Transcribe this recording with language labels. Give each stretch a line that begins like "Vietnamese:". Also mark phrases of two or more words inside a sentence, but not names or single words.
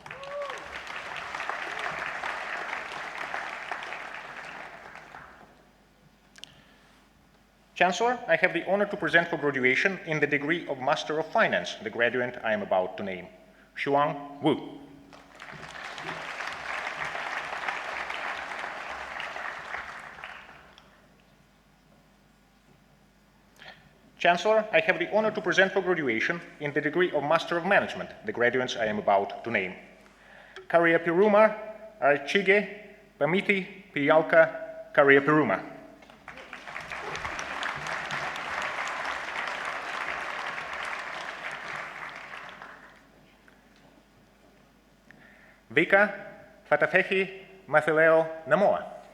English: Chancellor, I have the honor to present for graduation in the degree of Master of Finance the graduate I am about to name, Xuan Wu. Chancellor, I have the honor to present for graduation in the degree of Master of Management the graduates I am about to name, Karya Piruma Archige Pamiti Piyalka Karya Piruma. Vika Fatafehi Mathileo Namoa.